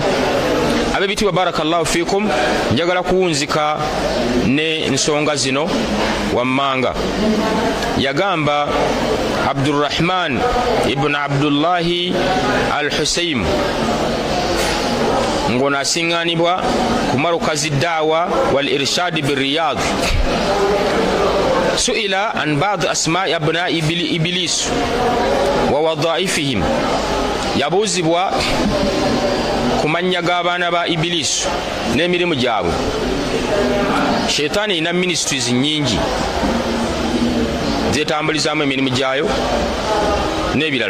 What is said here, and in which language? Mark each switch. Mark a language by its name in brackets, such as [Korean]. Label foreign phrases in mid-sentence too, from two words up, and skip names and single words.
[Ganda] Abebitiibwa [Arabic] بارك الله فيكم [Ganda] njagala kuwunzika ne nsonga zino wammanga yagamba Abdurrahman ibn Abdullahi al-Husaym ngona asinganibwa ku marukazi daawa wal irshad bir Riyadh [Arabic] سئل عن بعض أسماء أبناء إبليس ووظائفهم [Ganda] yabuuzibwa ku mannya g'abaana ba Iblis n'emirimu gyabwe. Sheitaani erina ministries nnyingi zeetambulizaamu emirimu gyayo n'ebirala.